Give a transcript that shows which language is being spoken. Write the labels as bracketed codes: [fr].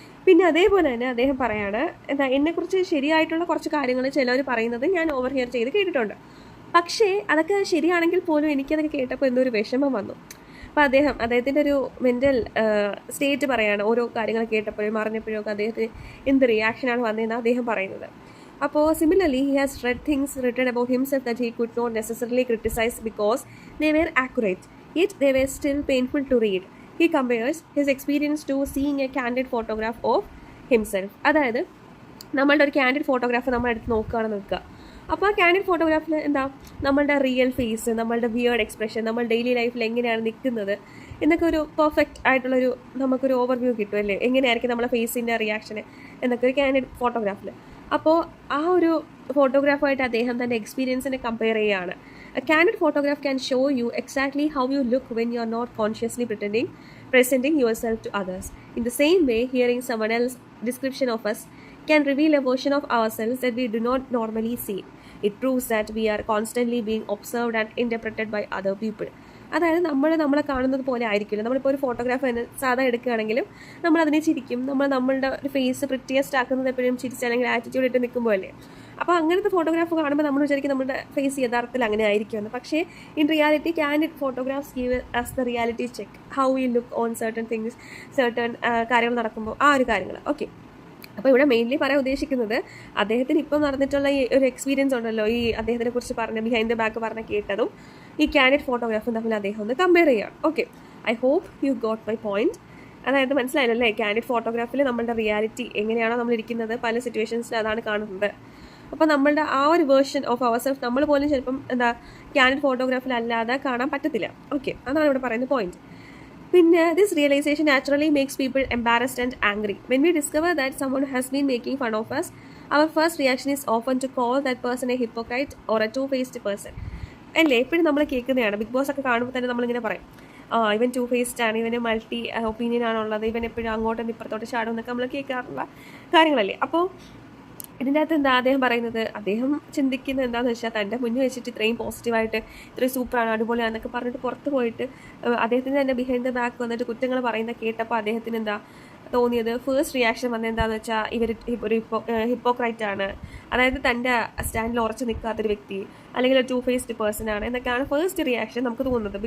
[ml] പിന്നെ അതേപോലെ തന്നെ അദ്ദേഹം പറയാണ്, എന്നെക്കുറിച്ച് ശരിയായിട്ടുള്ള കുറച്ച് കാര്യങ്ങൾ ചിലവർ പറയുന്നത് ഞാൻ ഓവർ ഹിയർ ചെയ്ത് കേട്ടിട്ടുണ്ട്. പക്ഷേ അതൊക്കെ ശരിയാണെങ്കിൽ പോലും എനിക്കതൊക്കെ കേട്ടപ്പോൾ എന്തോ ഒരു വിഷമം വന്നു. അപ്പോൾ അദ്ദേഹത്തിൻ്റെ ഒരു മെൻ്റൽ സ്റ്റേറ്റ് പറയാണ്, ഓരോ കാര്യങ്ങൾ കേട്ടപ്പോഴും അറിഞ്ഞപ്പോഴും ഒക്കെ അദ്ദേഹത്തിന് എന്ത് റിയാക്ഷനാണ് വന്നതെന്ന് അദ്ദേഹം പറയുന്നത്. [en] അപ്പോൾ similarly he has read things written about himself that he could not necessarily criticize because they were accurate, yet they were still painful to read. He compares his experience to seeing a candid photograph of himself. [ml] അതായത് നമ്മളുടെ ഒരു candid photograph നമ്മളെടുത്ത് നോക്കുകയാണെന്ന് വെക്കുക. അപ്പോൾ ആ candid ഫോട്ടോഗ്രാഫിൽ നമ്മളുടെ real face, നമ്മളുടെ വിയേർഡ് എക്സ്പ്രഷൻ, നമ്മൾ ഡെയിലി ലൈഫിൽ എങ്ങനെയാണ് നിൽക്കുന്നത് എന്നൊക്കെ ഒരു പെർഫെക്റ്റ് ആയിട്ടുള്ളൊരു നമുക്കൊരു ഓവർവ്യൂ കിട്ടും അല്ലേ, എങ്ങനെയായിരിക്കും നമ്മളെ ഫേസിൻ്റെ റിയാക്ഷന് എന്നൊക്കെ ഒരു ക്യാൻഡിഡ് ഫോട്ടോഗ്രാഫിൽ. അപ്പോൾ ആ ഒരു ഫോട്ടോഗ്രാഫുമായിട്ട് അദ്ദേഹം തൻ്റെ എക്സ്പീരിയൻസിനെ കമ്പയർ ചെയ്യുകയാണ്. [en] A candid photograph can show you exactly how you look when you are not consciously presenting yourself to others. In the same way, hearing someone else's description of us can reveal a version of ourselves that we do not normally see. It proves that we are constantly being observed and interpreted by other people. [ml] അതായത് നമ്മളെ കാണുന്നത് പോലെ ആയിരിക്കില്ല. നമ്മളിപ്പോൾ ഒരു photograph തന്നെ സാധാ എടുക്കുകയാണെങ്കിലും നമ്മളതിനെ ചിരിക്കും. നമ്മളുടെ ഒരു ഫേസ് പ്രിറ്റിയസ്റ്റ് ആക്കുന്നത് എപ്പോഴും ചിരിച്ച് അല്ലെങ്കിൽ ആറ്റിറ്റ്യൂഡ് ഇട്ട് നിൽക്കുമ്പോൾ അല്ലേ. അപ്പോൾ അങ്ങനത്തെ ഫോട്ടോഗ്രാഫ് കാണുമ്പോൾ നമ്മൾ വിചാരിക്കും നമ്മുടെ ഫേസ് യഥാർത്ഥത്തിൽ അങ്ങനെ ആയിരിക്കുമെന്ന്. പക്ഷേ [en] in reality candid photographs give us the reality check how we look on certain things, [ml] certain കാര്യങ്ങൾ നടക്കുമ്പോൾ ആ ഒരു കാര്യങ്ങൾ. ഓക്കെ, അപ്പോൾ ഇവിടെ മെയിൻലി പറയാൻ ഉദ്ദേശിക്കുന്നത് അദ്ദേഹത്തിന് ഇപ്പോൾ നടന്നിട്ടുള്ള ഈ ഒരു എക്സ്പീരിയൻസ് ഉണ്ടല്ലോ, ഈ അദ്ദേഹത്തിനെ കുറിച്ച് പറഞ്ഞ ബിഹൈൻഡ് ദ ബാക്ക് പറഞ്ഞ കേട്ടതും ഈ കാൻഡിഡ് ഫോട്ടോഗ്രാഫും തമ്മിൽ അദ്ദേഹം ഒന്ന് കമ്പയർ ചെയ്യുകയാണ്. Okay, [en] I hope you got my point. [ml] അതായത് മനസ്സിലായല്ലേ, കാൻഡിഡ് ഫോട്ടോഗ്രാഫിൽ നമ്മളുടെ റിയാലിറ്റി എങ്ങനെയാണോ നമ്മൾ ഇരിക്കുന്നത് പല സിറ്റുവേഷൻസിൽ അതാണ് കാണുന്നത്. അപ്പോൾ നമ്മളുടെ ആ ഒരു വേർഷൻ ഓഫ് അവർ സെൽഫ് നമ്മൾ പോലും ചിലപ്പം കാൻഡിഡ് ഫോട്ടോഗ്രാഫിൽ അല്ലാതെ കാണാൻ പറ്റത്തില്ല. ഓക്കെ, അതാണ് ഇവിടെ പറയുന്ന പോയിന്റ്. പിന്നെ [en] this realization naturally makes people embarrassed and angry. When we discover that someone has been making fun of us, our first reaction is often to call that person a hypocrite or a two-faced person. [ml] അല്ലേ, എപ്പോഴും നമ്മൾ കേൾക്കുന്നതാണ്. Big boss ഒക്കെ കാണുമ്പോൾ തന്നെ നമ്മളിങ്ങനെ പറയും, ഇവൻ ടു ഫേസ്ഡ് ആണ്, ഇവന് മൾട്ടി ഒപ്പീനിയൻ ആണുള്ളത്, ഇവൻ എപ്പോഴും അങ്ങോട്ടും ഇപ്പുറത്തോട്ട് ചാടും എന്നൊക്കെ നമ്മൾ കേൾക്കാറുള്ള കാര്യങ്ങളല്ലേ. അപ്പോൾ ഇതിൻ്റെ അകത്ത് എന്താ അദ്ദേഹം പറയുന്നത്, അദ്ദേഹം ചിന്തിക്കുന്നത് എന്താണെന്ന് വെച്ചാൽ തൻ്റെ മുന്നിൽ വെച്ചിട്ട് ഇത്രയും പോസിറ്റീവായിട്ട് ഇത്രയും സൂപ്പറാണ് അടിപൊളിയാണെന്നൊക്കെ പറഞ്ഞിട്ട് പുറത്ത് പോയിട്ട് അദ്ദേഹത്തിന് തന്നെ ബിഹൈൻഡ് ദ ബാക്ക് വന്നിട്ട് കുറ്റങ്ങൾ പറയുന്ന കേട്ടപ്പോൾ അദ്ദേഹത്തിന് എന്താ തോന്നിയത്, ഫേസ്റ്റ് റിയാക്ഷൻ വന്നത് എന്താണെന്ന് വെച്ചാൽ ഇവർ ഒരു ഹിപ്പോക്രൈറ്റ് ആണ്, അതായത് തൻ്റെ സ്റ്റാൻഡിൽ ഉറച്ചു നിൽക്കാത്തൊരു വ്യക്തി അല്ലെങ്കിൽ ഒരു ടു ഫേസ്ഡ് പേഴ്സൺ ആണ് എന്നൊക്കെയാണ് ഫേസ്റ്റ് റിയാക്ഷൻ നമുക്ക് തോന്നുന്നത്.